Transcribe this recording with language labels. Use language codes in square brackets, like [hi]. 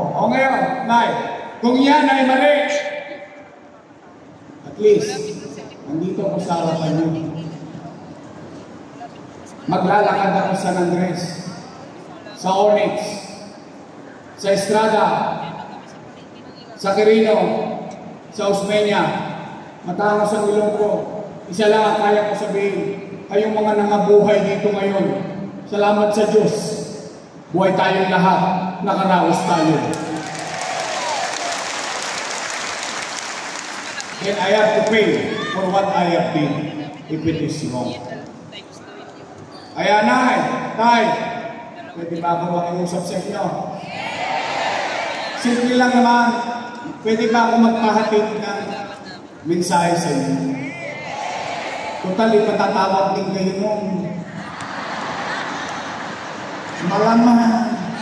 [tl] Ngayon, Nay, kung yan ay mali, [en] at least, [tl] nandito ako sa harapan niyo. Maglalakad ako sa San Andres, sa Onyx, sa Estrada, sa Quirino, sa Osmeña, matangos ang ilong ko. Isa lang ang kaya ko sabihin, kayong mga nangabuhay dito ngayon, salamat sa Diyos. Buhay tayong lahat, nakaraos tayo. [en] And I have to pay for what I have been, if it is wrong. [tl] Kaya Nay, Tay, pwede ba ako makiusap sa inyo? Simple lang naman, pwede ba ako magpahatid ng mensahe sa inyo? Total, ipatatawag din kayo nung malaman.